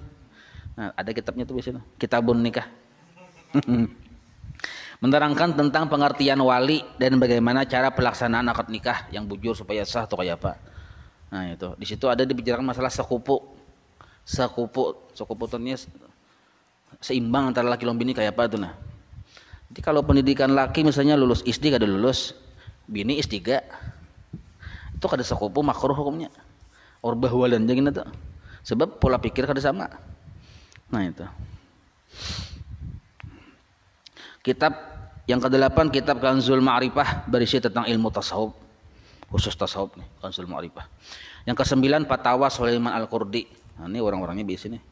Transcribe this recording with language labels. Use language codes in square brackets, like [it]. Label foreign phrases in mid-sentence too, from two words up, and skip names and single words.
[id] Nah, ada kitabnya tuh biasanya, Kitabun Nikah. Menerangkan tentang pengertian wali dan bagaimana cara pelaksanaan akad nikah yang bujur supaya sah atau kayak apa. Nah, itu. Di situ ada dibicarakan masalah sekupu. Sekupu tentunya seimbang antara laki dan bini kayak apa tuh nah. Jadi kalau pendidikan laki misalnya lulus SD kada lulus, bini S3. Itu kada sekupu makruh hukumnya. Orbah walan jangan itu. Sebab pola pikir kada sama. Nah itu. Kitab yang ke-8 kitab Kanzul Ma'rifah berisi tentang ilmu tasawuf, khusus tasawuf nih, Kanzul Ma'rifah. Yang ke-9 Fatwa Sulaiman Al-Qurdi. Nah, ini orang-orangnya biasa nih.